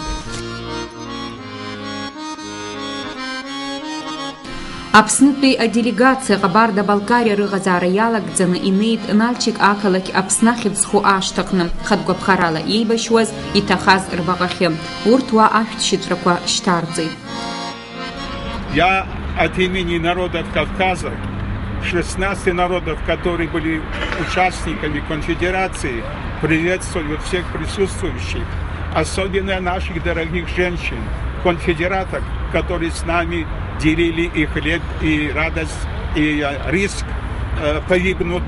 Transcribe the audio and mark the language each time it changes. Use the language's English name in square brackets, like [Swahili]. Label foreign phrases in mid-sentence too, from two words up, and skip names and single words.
[Abkhazian] Аԥснытәи аделегациа Ҟабарда-Балкариа рыҟазаара иалагӡаны инеит Нальчик ақалақь Аԥсны ахьыӡху ашҭаҟны хатәгәаԥхарала иеибашьуаз, иҭахаз рбаҟахьы. Урҭ уа ашәҭшьыцәрақәа шьҭарҵеит. [Russian] Я от имени народов Кавказа, 16 народов, которые были участниками конфедерации, приветствую всех присутствующих, особенно наших дорогих женщин, конфедераток, которые с нами делили и хлеб, и радость, и риск погибнуть.